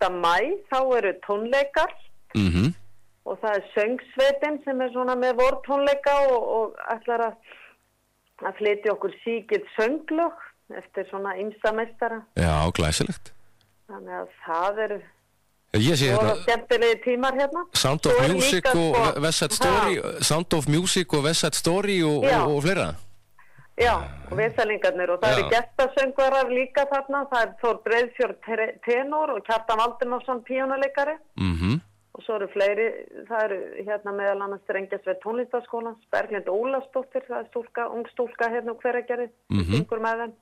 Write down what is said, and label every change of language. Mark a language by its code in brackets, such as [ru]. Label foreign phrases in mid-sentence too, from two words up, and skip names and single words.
[is] maí, þá eru tónleikar og það söngsveitin sem svona með vortónleika og ætlar að flytja okkur síkild sönglög eftir svona ýmsa meistara. Já, glæsilegt. Þannig að það Ég sé hérna skemmtilegi tímar hérna. Sound of Music og West Side Story, Sound of Music og West Side Story og fleira. Já, og viðsælingarnir og það eru gestasöngvarar líka þarna, það Þór Breiðfjörð tenor og Kjartan Valdimarsson píjónuleikari og svo eru fleiri, það eru meðal annars Drengjasveit tónlistarskólans, Berglind Ólafsdóttir, það stúlka, ung stúlka hérna úr Hveragerði, syngur með þeim.